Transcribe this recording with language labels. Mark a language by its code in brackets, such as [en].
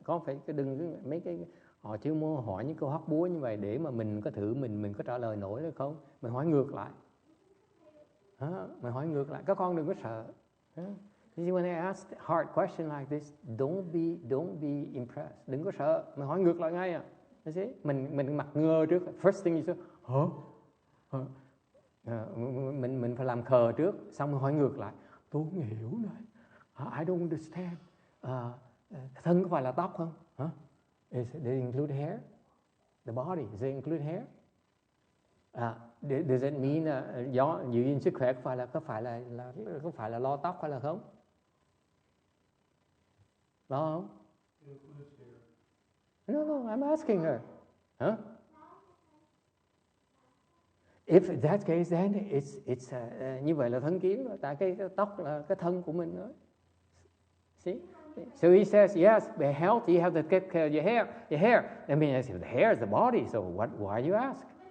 [vi] Con phải đừng mấy cái họ chưa muốn hỏi những câu hóc búa như vậy để mà mình có thử mình có trả lời nổi được không? Mình hỏi ngược lại. Mình hỏi ngược lại, các con đừng có sợ. [en] When I ask hard question like this, don't be impressed. [vi] Đừng có sợ, mình hỏi ngược lại ngay à. Mình mặt ngơ trước. [en] First thing you say, [vi] mình phải làm khờ trước, xong mình hỏi ngược lại. Tôi không hiểu nữa. [en] I don't understand. [vi] Thân có phải là tóc không? [en] Does it include hair? The body, does it include hair? Does it mean [vi] giữ gìn sức khỏe có phải là lo tóc hay là không? Lo không? [en] No, I'm asking her. If that's case, then it's [vi] như vậy là thân kiến rồi. Tại cái tóc là cái thân của mình nữa. [en] See? So he says, yes, be healthy, you have to take care of your hair. I mean, I said, the hair is the body, so why you ask?